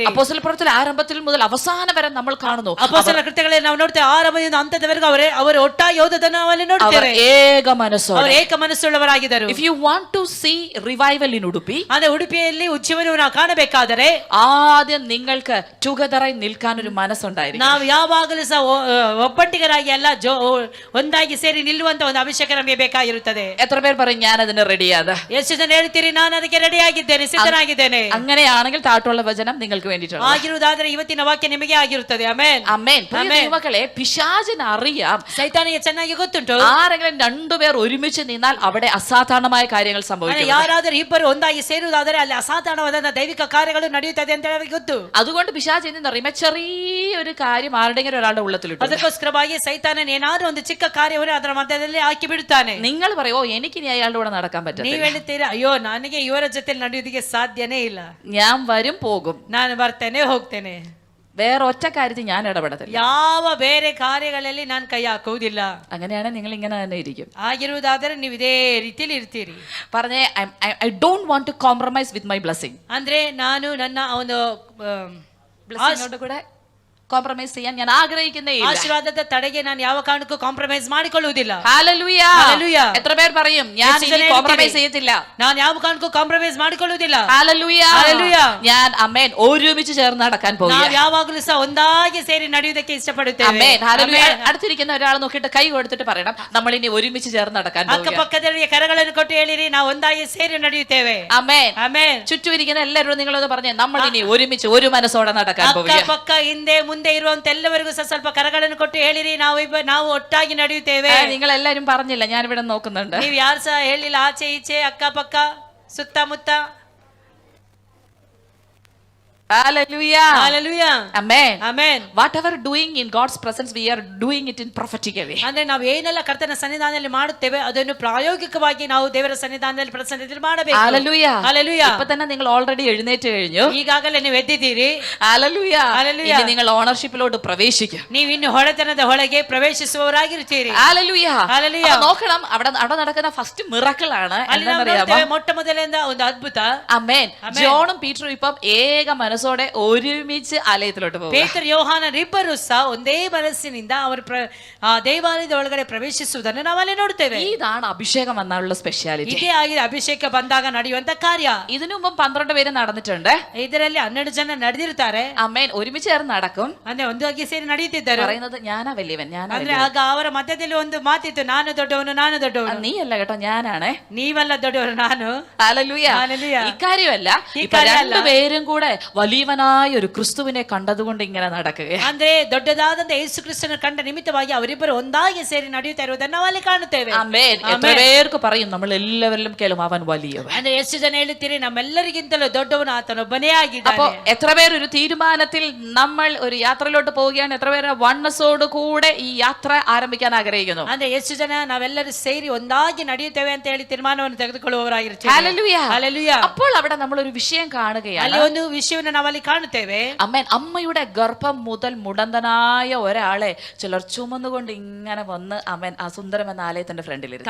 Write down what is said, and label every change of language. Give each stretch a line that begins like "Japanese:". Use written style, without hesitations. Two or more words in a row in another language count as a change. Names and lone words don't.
Malayalam: അപ്പോസ്തല പ്രവൃത്തിയുടെ ആരംഭത്തിൽ മുതൽ അവസാനം വരെ നമ്മൾ കാണുന്നു,
Kannada: ಅಪೊಸ್ತಲರ ಕೃತ್ಯಗಳಲ್ಲಿ ನಾವು ನೋಡ್ತೇವೆ, ಆರಂಭದಿಂದ ಅಂತ್ಯದವರೆಗೂ ಅವರು ಒಟ್ಟಾಗಿ ಹೋದದನ್ನು ನಾವಲ್ಲಿ
Malayalam: അവർ
Kannada: ನೋಡ್ತೇವೆ.
Malayalam: ഏക മനസ്സോടെ,
Kannada: ಅವರು ಏಕ ಮನಸ್ಸುಳ್ಳವರಾಗಿದ್ದರು.
English: if you want to see revival in Udupi,
Kannada: ಅಂದ್ರೆ ಉಡುಪಿಯಲ್ಲಿ ಉಜ್ಜೀವನವನ್ನು ನಾವು ಕಾಣಬೇಕಾದರೆ
Malayalam: ആദ്യം നിങ്ങൾക്ക് ടുഗദറായി നിൽക്കാൻ ഒരു മനസ്സുണ്ടായിരിക്കും.
Kannada: ನಾವು ಯಾವಾಗಲೂ ಸಹ ಒಬ್ಬಟ್ಟಿಗರಾಗಿ ಅಲ್ಲ, ಒಂದಾಗಿ ಸೇರಿ ನಿಲ್ಲುವಂತ ಒಂದು ಅಭಿಷೇಕ ನಮಗೆ ಬೇಕಾಗಿರುತ್ತದೆ.
Malayalam: എത്ര പേർ പറയും ഞാൻ അതിന് റെഡിയാದ?
Kannada: ಎಷ್ಟು ಜನ ಹೇಳ್ತೀರಿ ನಾನು ಅದಕ್ಕೆ ರೆಡಿ ಆಗಿದ್ದೇನೆ, ಸಿದ್ಧನಾಗಿದ್ದೇನೆ?
Malayalam: അങ്ങനെയാണെങ്കിൽ താഴോട്ടുള്ള വചനം നിങ്ങൾക്ക് വേണ്ടിയിട്ടാണ്.
Kannada: ಆಗಿರುವುದಾದ್ರೆ ಇವತ್ತಿನ ವಾಕ್ಯ ನಿಮಗೆ ಆಗಿರುತ್ತದೆ. ಆಮೆನ್.
Malayalam: ആമേൻ. മക്കളെ, പിശാചിന് അറിയാം,
Kannada: ಸೈತಾನಿಗೆ ಚೆನ್ನಾಗಿ ಗೊತ್ತುಂಟು,
Malayalam: ആരെങ്കിലും 2 പേർ ഒരുമിച്ച് നിന്നാൽ അവിടെ അസാധാരണമായ കാര്യങ്ങൾ സംഭവിക്കും.
Kannada: ಯಾರಾದರೂ ಇಬ್ಬರು ಒಂದಾಗಿ ಸೇರುವುದಾದರೆ ಅಲ್ಲಿ ಅಸಾಧಾರಣವಾದ ದೈವಿಕ ಕಾರ್ಯಗಳು ನಡೆಯುತ್ತದೆ ಅಂತ ಹೇಳಿ ಗೊತ್ತು.
Malayalam: അതുകൊണ്ട് പിശാച് എന്നറിയുമ്പോ ചെറിയൊരു കാര്യം ആരുടെങ്കിലും ഒരാളുടെ ഉള്ളത്തിലിട്ടു.
Kannada: ಅದಕ್ಕೋಸ್ಕರವಾಗಿ ಸೈತಾನನ್ ಏನಾದ್ರೂ ಒಂದು ಚಿಕ್ಕ ಕಾರ್ಯವನ್ನು ಅದರ ಮಧ್ಯದಲ್ಲಿ ಹಾಕಿ ಬಿಡುತ್ತಾನೆ.
Malayalam: നിങ്ങൾ പറയോ എനിക്കിനി അയാളുടെ കൂടെ നടക്കാൻ പറ്റില്ല?
Kannada: ನೀವು ಹೇಳ್ತೀರಾ, ಅಯ್ಯೋ ನನಗೆ ಇವರ ಜೊತೆ ನಡೆಯುವುದಕ್ಕೆ ಸಾಧ್ಯನೇ ಇಲ್ಲ,
Malayalam: ഞാൻ വരും പോകും,
Kannada: ನಾನು ಬರ್ತೇನೆ ಹೋಗ್ತೇನೆ,
Malayalam: വേറെ ഒറ്റ കാര്യത്തിൽ ഞാൻ ഇടപെടത്തില്ല,
Kannada: ಯಾವ ಬೇರೆ ಕಾರ್ಯಗಳಲ್ಲಿ ನಾನು ಕೈ ಹಾಕುವುದಿಲ್ಲ.
Malayalam: അങ്ങനെയാണ് നിങ്ങൾ ഇങ്ങനെ തന്നെ ഇരിക്കും.
Kannada: ಆಗಿರುವುದಾದರೆ ನೀವು ಇದೇ ರೀತಿಯಲ್ಲಿ ಇರ್ತೀರಿ.
Malayalam: പറഞ്ഞേ,
English: I don't want to compromise with my blessing.
Kannada: ಅಂದ್ರೆ ನಾನು ನನ್ನ ಒಂದು
Malayalam: ബ്ലെസ്സിങ്ങോട് കൂടെ കോംപ്രമൈസ് ചെയ്യാൻ ഞാൻ ആഗ്രഹിക്കുന്നേ ഇല്ല.
Kannada: ആശീർവാദದ ತಡೆಗೆ ನಾನು ಯಾವ ಕಾರಣಕ್ಕೂ ಕಾಂಪ್ರಮೈಸ್ ಮಾಡಿಕೊಳ್ಳುವುದಿಲ್ಲ.
Malayalam: ഹല്ലേലൂയ. ഹല്ലേലൂയ. എത്ര പേർ പറയും ഞാൻ ഇനി കോംപ്രമൈസ് ചെയ്യത്തില്ല?
Kannada: ನಾನು ಯಾವ ಕಾರಣಕ್ಕೂ ಕಾಂಪ್ರಮೈಸ್ ಮಾಡಿಕೊಳ್ಳುವುದಿಲ್ಲ.
Malayalam: ഹല്ലേലൂയ. ഹല്ലേലൂയ. ഞാൻ ആമേൻ ഒരുമിച്ച് ചേർന്ന് നടക്കാൻ പോകുന്നു.
Kannada: ನಾವು ಯಾವಾಗಲೂ ಸಹ ಒಂದಾಗಿ ಸೇರಿ ನಡೆಯುವುದಕ್ಕೆ ಇಷ್ಟಪಡುತ್ತೇವೆ.
Malayalam: ആമേൻ. ഹല്ലേലൂയ. അടുത്തിരിക്കുന്ന ഒരാളെ നോക്കിയിട്ട് കൈ കൊടുത്തിട്ട് പറയണം, നമ്മൾ ഇനി ഒരുമിച്ച് ചേർന്ന് നടക്കാൻ പോകുന്നു.
Kannada: ಅಕ್ಕಪಕ್ಕದವರಿಗೆ ಕರಗಳನ್ನು ಕೊಟ್ಟು ಹೇಳಿರಿ, ನಾವು ಒಂದಾಗಿ ಸೇರಿ ನಡೆಯುತ್ತೇವೆ.
Malayalam: ആമേൻ.
Kannada: ಆಮೆನ್.
Malayalam: ചുറ്റും ഇരിക്കുന്ന എല്ലാവരും നിങ്ങളത് പറഞ്ഞേ, നമ്മൾ ഇനി ഒരുമിച്ച് ഒരു മനസ്സോടെ നടക്കാൻ പോകുന്നു.
Kannada: ಅಕ್ಕಪಕ್ಕ ಹಿಂದೆ ಮುಂದೆ ಇರುವಂತ ಎಲ್ಲವರಿಗೂ ಸಹ ಸ್ವಲ್ಪ ಕರಗಳನ್ನು ಕೊಟ್ಟು ಹೇಳಿರಿ, ನಾವು ಒಟ್ಟಾಗಿ ನಡೆಯುತ್ತೇವೆ.
Malayalam: നിങ്ങൾ എല്ലാരും പറഞ്ഞില്ല, ഞാൻ ഇവിടെ നോക്കുന്നുണ്ട്.
Kannada: ನೀವು ಯಾರು ಸಹ ಹೇಳಿಲ್ಲ, ಆಚೆ ಈಚೆ ಅಕ್ಕಪಕ್ಕ ಸುತ್ತಮುತ್ತ.
English: Hallelujah. Hallelujah. Amen. Amen. Whatever doing in God's presence, we are doing it in prophetic way.
Kannada: ಅಂದ್ರೆ ನಾವು ಏನೆಲ್ಲ ಕರ್ತನ ಸನ್ನಿಧಾನದಲ್ಲಿ ಮಾಡುತ್ತೇವೆ ಅದನ್ನು ಪ್ರಾಯೋಗಿಕವಾಗಿ ನಾವು ದೇವರ ಸನ್ನಿಧಾನದಲ್ಲಿ ಪ್ರಸನ್ನದಲ್ಲಿ ಮಾಡಬೇಕು.
English: Hallelujah. Hallelujah.
Malayalam: ഇപ്പോ തന്നെ നിങ്ങൾ ഓൾറെഡി എഴുന്നേറ്റ് കഴിഞ്ഞു.
Kannada: ಈಗಾಗಲೇ ನೀವು ಎದ್ದಿದ್ದೀರಿ.
English: Hallelujah. Hallelujah.
Malayalam: ഇനി നിങ്ങൾ ഓണർഷിപ്പിലോട്ട് പ്രവേശിക്കുക.
Kannada: ನೀವು ಇನ್ನು ಹೊಡೆತನದ ಒಳಗೆ ಪ್ರವೇಶಿಸುವವರಾಗಿರ್ತೀರಿ.
English: Hallelujah. Hallelujah.
Malayalam: നോക്കണം അവിടെ നടക്കുന്ന
English: first miracle
Malayalam: ആണ് എന്താണെന്നറിയാമോ?
Kannada: ಮೊಟ್ಟ ಮೊದಲಿಂದ ಒಂದು ಅದ್ಭುತ.
Malayalam: ആമേൻ. ജോണും പീറ്ററും ഇപ്പം ഏക മനസ്സോടെ ഒരുമിച്ച് ആലയത്തിലോട്ട് പോകും.
Kannada: ಪೇತ್ರ ಯೋಹಾನರಿಬ್ಬರು ಸಹ ಒಂದೇ ಮನಸ್ಸಿನಿಂದ ಅವರು ದೇವಾಲಯದ ಒಳಗಡೆ ಪ್ರವೇಶಿಸುವುದನ್ನು ನಾವಲ್ಲಿ ನೋಡ್ತೇವೆ.
Malayalam: ഇതാണ് അഭിഷേകം വന്നാലുള്ള സ്പെഷ്യാലിറ്റി.
Kannada: ಇದೇ ಆಗಿದೆ ಅಭಿಷೇಕ ಬಂದಾಗ ನಡೆಯುವಂತ ಕಾರ್ಯ.
Malayalam: ഇതിനു മുമ്പ് 12 പേര് നടന്നിട്ടുണ്ട്.
Kannada: ಇದರಲ್ಲಿ 12 ಜನ ನಡೆದಿರ್ತಾರೆ.
Malayalam: ആമേൻ. ഒരുമിച്ച് ചേർന്ന് നടക്കും.
Kannada: ಅಂದ್ರೆ ಒಂದಾಗಿ ಸೇರಿ ನಡೆಯುತ್ತಿದ್ದಾರೆ.
Malayalam: പറയുന്നത് ഞാനാ വലിയവൻ, ഞാനാ
Kannada: ಅಂದ್ರೆ ಆಗ ಅವರ ಮಧ್ಯದಲ್ಲಿ ಒಂದು ಮಾತಿತ್ತು, ನಾನು ದೊಡ್ಡವನು, ನಾನು ದೊಡ್ಡವನು.
Malayalam: നീ അല്ല കേട്ടോ, ഞാനാണ്.
Kannada: ನೀವಲ್ಲ ದೊಡ್ಡವರು, ನಾನು.
Malayalam: ഹല്ലേലൂയ. ഹല്ലേലൂയ. ഇക്കാര്യമല്ല, ഇപ്പോ രണ്ടുപേരും കൂടെ വലിയവനായ ഒരു ക്രിസ്തുവിനെ കണ്ടതുകൊണ്ട് ഇങ്ങനെ നടക്കുകയാണ്.
Kannada: ಅಂದ್ರೆ ದೊಡ್ಡದಾದಂತ ಯೇಸು ಕ್ರಿಸ್ತನ ಕಂಡ ನಿಮಿತ್ತವಾಗಿ ಅವರಿಬ್ಬರು ಒಂದಾಗಿ ಸೇರಿ ನಡೆಯುತ್ತಾ ಇರುವುದನ್ನು ನಾವು ಅಲ್ಲಿ ಕಾಣುತ್ತೇವೆ.
Malayalam: ആമേൻ. എത്ര പേർക്ക് പറയും നമ്മൾ എല്ലാവരിലും കേളും അവൻ വലിയവൻ.
Kannada: ಅಂದ್ರೆ ಎಷ್ಟು ಜನ ಹೇಳುತ್ತೀರಿ ನಮ್ಮೆಲ್ಲರಿಗಿಂತಲೂ ದೊಡ್ಡವನು ಆತನೊಬ್ಬನೇ ಆಗಿದ್ದಾನೆ.
Malayalam: അപ്പോൾ എത്ര പേർ ഒരു തീരുമാനത്തിൽ നമ്മൾ ഒരു യാത്രയിലോട്ട് പോവുകയാണ്, എത്ര പേര് വണ്ണസോട് കൂടെ ഈ യാത്ര ആരംഭിക്കാൻ ആഗ്രഹിക്കുന്നു.
Kannada: ಅಂದ್ರೆ ಎಷ್ಟು ಜನ ನಾವೆಲ್ಲರೂ ಸೇರಿ ಒಂದಾಗಿ ನಡೆಯುತ್ತೇವೆ ಅಂತ ಹೇಳಿ ತೀರ್ಮಾನವನ್ನು ತೆಗೆದುಕೊಳ್ಳುವವರಾಗಿರ್ತೀವಿ.
Malayalam: ഹല്ലേലൂയ. ഹല്ലേലൂയ. അപ്പോൾ അവിടെ നമ്മൾ ഒരു വിഷയം കാണുകയാണ്.
Kannada: ಅಲ್ಲಿ ಒಂದು ವಿಷಯವನ್ನು ನಾವಲ್ಲಿ ಕಾಣುತ್ತೇವೆ.
Malayalam: അമ്മേൻ. അമ്മയുടെ ഗർഭം മുതൽ മുടന്തനായ ഒരാളെ ചിലർ ചുമന്നുകൊണ്ട് ഇങ്ങനെ വന്ന് അമ്മേൻ ആ സുന്ദരം എന്ന ആലയത്തിന്റെ ഫ്രണ്ടിലിരുന്നു.